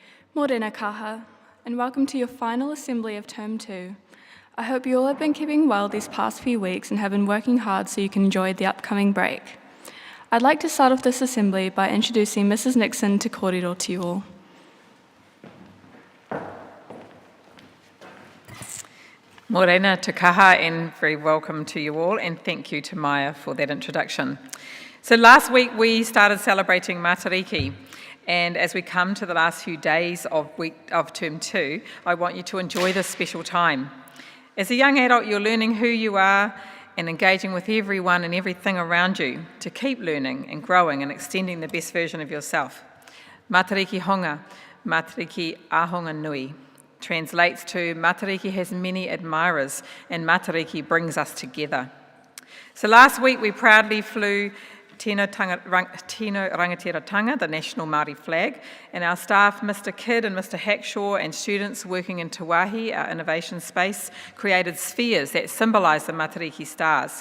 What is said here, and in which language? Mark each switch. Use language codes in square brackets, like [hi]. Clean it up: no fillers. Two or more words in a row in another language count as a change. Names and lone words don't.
[mi] Morena KAHA, [en] and welcome to your final assembly of Term 2. I hope you all have been keeping well these past few weeks and have been working hard so you can enjoy the upcoming break. I'd like to start off this assembly by introducing Mrs. Nixon to kōrero to you all. [mi] Morena te kaha, [en] and very welcome to you all, and thank you to Maya for that introduction. So last week we started celebrating Matariki, and as we come to the last few days of Term 2, I want you to enjoy this special time. As a young adult, you're learning who you are and engaging with everyone and everything around you to keep learning and growing and extending the best version of yourself. [mi] Matariki honga, Matariki ahonga nui, [en] translates to Matariki has many admirers and Matariki brings us together. So last week we proudly flew Tino Rangatiratanga, the national Māori flag, and our staff, Mr. Kidd and Mr. Hackshaw, and students working in Te Wāhi, our innovation space, created spheres that symbolise the Matariki stars.